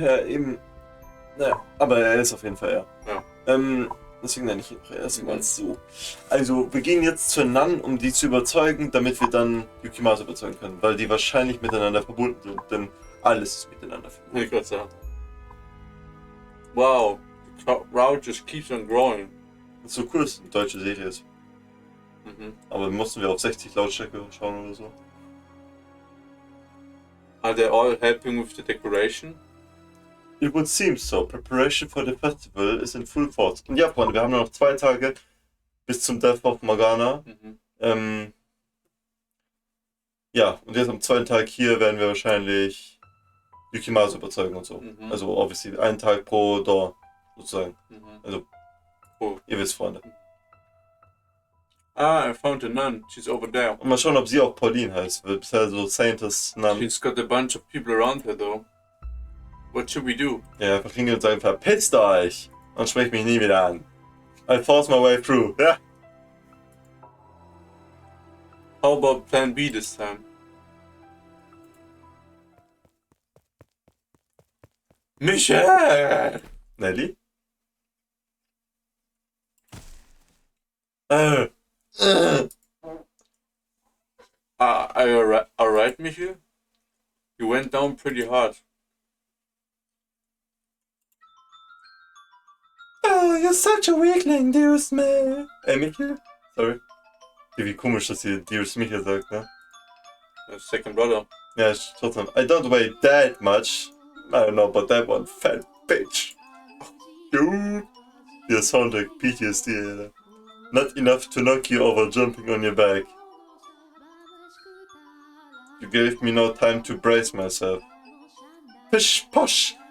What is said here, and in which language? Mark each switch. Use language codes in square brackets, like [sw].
[de] Ja, eben. Naja, aber er ist auf jeden Fall, Ja. Deswegen nenne ich ihn auch erstmal so. Also, wir gehen jetzt zur Nun, um die zu überzeugen, damit wir dann Yukimasa überzeugen können, weil die wahrscheinlich miteinander verbunden sind, denn alles ist miteinander verbunden. Ich würde sagen. [en] Wow, the crowd just keeps on growing. [de] Das ist so cool, dass es eine deutsche Serie ist. Aber mussten wir auf 60 Lautstärke schauen oder so? [en] Are they all helping with the decoration? It would seem so. Preparation for the festival is in full force. [de] Und ja, Freunde, wir haben nur noch 2 Tage bis zum Fata Morgana. Ja, und jetzt am zweiten Tag hier werden wir wahrscheinlich Yukimasa überzeugen und so. Also, obviously, einen Tag pro Door, sozusagen. Also, Cool. ihr wisst, Freunde. [en] Ah, I found a nun. She's over there. [de] Und mal schauen, ob sie auch Pauline heißt. Weil bisher so Saintess Nun. [en] She's got a bunch of people around her, though. What should we do? [de] Ja, einfach hingehen und sagen, verpisst euch! Und sprecht mich nie wieder an. [en] I force my way through. Ja. How about plan B this time? Michael! Nelly? Are you alright, Michael? You went down pretty hard. Oh, you're such a weakling, dearest man. Michael? Sorry. [de] Wie komisch, dass sie dearest Michael sagt, ne? [en] Second brother. [de] Ja, trotzdem. [en] I don't weigh that much. I don't know about that one, fat bitch. Dude. You sound like PTSD, Alter. Not enough to knock you over jumping on your back. You gave me no time to brace myself. Pish posh!